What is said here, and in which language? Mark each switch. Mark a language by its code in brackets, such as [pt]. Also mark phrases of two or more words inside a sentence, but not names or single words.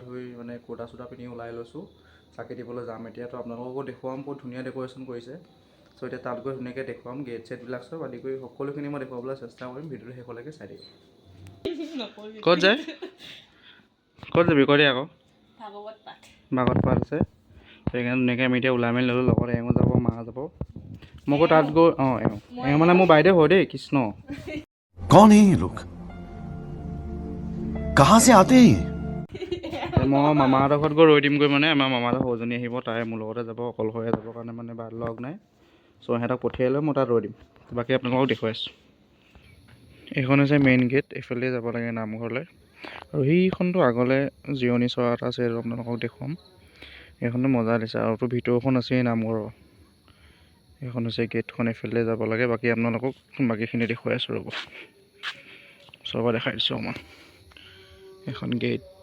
[as] ধুই মানে কুৰ্তা চুৰ্তা পিন্ধি ওলাই লৈছোঁ চাকি দিবলৈ যাম এতিয়া তো আপোনালোককো দেখুৱাম বহুত ধুনীয়া ডেক'ৰেশ্যন কৰিছে এতিয়া তাত গৈ ধুনীয়াকৈ দেখুৱাম গেট চেটবিলাক চব আদি কৰি সকলোখিনি মই দেখুৱাবলৈ চেষ্টা কৰিম ভিডিঅ'টো শেষলৈকে চাই দিম ক'ত যায় ক'ত যাবি কৈ দে আকৌ ভাগৱত পাঠ আছে সেইকাৰণে ধুনীয়াকৈ আমি এতিয়া ওলাই মেলি ল'লোঁ লগত এওঁ যাব মা যাব মোকো তাত গৈ এওঁ মানে মোৰ বাইদেউ হয় দেই কৃষ্ণ [hi] कौन है ये लोग कहाँ से आते हैं [as] মই মামাহঁতৰ ঘৰত গৈ ৰৈ দিমগৈ মানে আমাৰ মামাহঁতৰ সৰুজনী আহিব তাই মোৰ লগতে যাব অকলশৰে যাবৰ কাৰণে মানে লগ নাই সিহঁতক পঠিয়াই লৈ মই তাত ৰৈ দিম বাকী আপোনালোকক দেখুৱাই আছোঁ এইখন হৈছে [en] main gate [as] এইফালে যাব লাগে নামঘৰলৈ আৰু সেইখনটো আগলৈ জিৰণি চৰা এটা আছে আপোনালোকক দেখুৱাম এইখনটো মজা দিছে আৰু তো ভিতৰখন আছেই নামঘৰৰ এইখন হৈছে গেটখন এইফালে যাব লাগে বাকী আপোনালোকক বাকীখিনি দেখুৱাই আছোঁ ৰ'ব চবকে দেখাই দিছোঁ মই এখন গেট